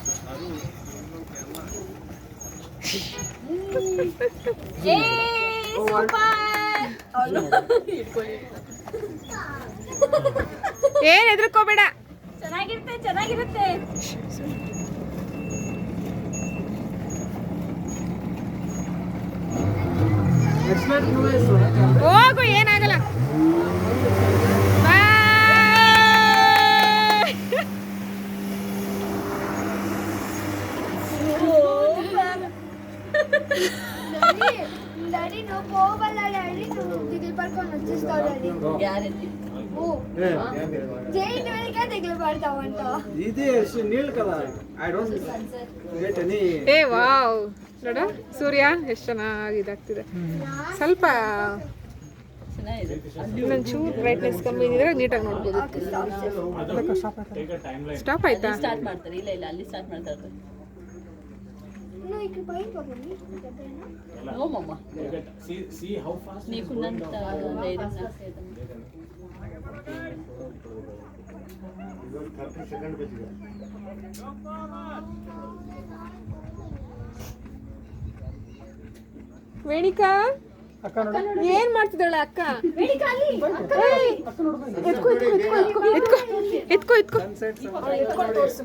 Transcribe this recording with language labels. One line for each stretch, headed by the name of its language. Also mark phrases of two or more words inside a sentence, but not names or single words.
Kannada: ಏನ್ ಹೆದರ್ಕೋಬೇಡ. ಚೆನ್ನಾಗಿರುತ್ತೆ ಚೆನ್ನಾಗಿರುತ್ತೆ. ಹೋಗು ಏನಾಗಲ್ಲ.
Telugu: డాడీ నువ్వు పోవాలా డాడీ నువ్వు దిగులు పడుకొని వచ్చేస్తావు డాడీ గ్యారెంటీ. జైన్ వెళ్ళగా దిగులు పడతావంట. ఇది ನೀಳು కదా
English: I don't get any.
Kannada: ಏ ವಾವ್ ನೋಡ ಸೂರ್ಯ ಎಷ್ಟು ಚೆನ್ನಾಗಿ ಇದಾಗ್ತಿದೆ. ಸ್ವಲ್ಪ ಚೆನ್ನಾಗಿದೆ. ಇನ್ನೊಂಚೂರು ಬ್ರೈಟ್ನೆಸ್ ಕಮ್ಮಿ ಇದ್ರೆ ನೀಟಾಗಿ ನೋಡ್ಬೋದು. ಸ್ಟಾಪ್ ಆಯ್ತಾ? ಸ್ಟಾರ್ಟ್ ಮಾಡ್ತಾರೆ. ಇಲ್ಲ ಇಲ್ಲ ಅಲ್ಲಿ ಸ್ಟಾರ್ಟ್ ಮಾಡ್ತಾರೆ.
Telugu: నువ్వు ఇక్కడ పైకి పోకండి. నో మమ్మ.
English: See how fast
Telugu: నీకున్నంత ధైర్యం నాకు లేదమ్మా.
Kannada: 30 seconds ಬಚಿದೆ. ವೇಣಿಕಾ ಅಕ್ಕ ನೋಡಿ ಏನ್ ಮಾಡ್ತಿದ್ದಾಳೆ ಅಕ್ಕ? ವೇಣಿಕಾ ಅಲ್ಲಿ ಎತ್ಕೋ ಎತ್ಕೋ ಎತ್ಕೋ ತೋರ್ಸು.